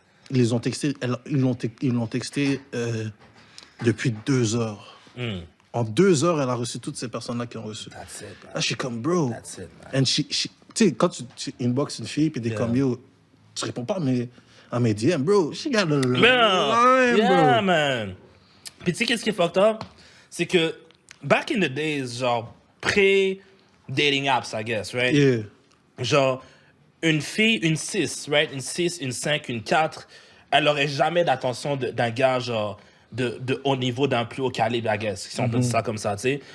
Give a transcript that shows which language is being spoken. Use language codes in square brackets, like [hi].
[fr] Ils les ont texté, ils l'ont texté depuis 2 heures. En 2 heures, elle a reçu toutes ces personnes-là qui ont reçu. [en] That's it, man. [fr] Là, je suis comme, bro. [en] That's it, man. [fr] And tu sais, quand tu inbox une fille, puis t'es comme, yo, tu réponds pas à mes DM, bro. [en] She got a line, Yeah, bro. man. [fr] Puis tu sais, qu'est-ce qui est fucked up? C'est que, [en] back in the days, genre, pré-dating apps, I guess, right? Yeah. [fr] Genre, une fille, une 6, right? Une 6, une 5, une 4, elle aurait jamais d'attention d'un gars, genre, de haut niveau, d'un plus haut calibre, [en] I guess, [fr] si on peut dire ça comme ça, tu sais.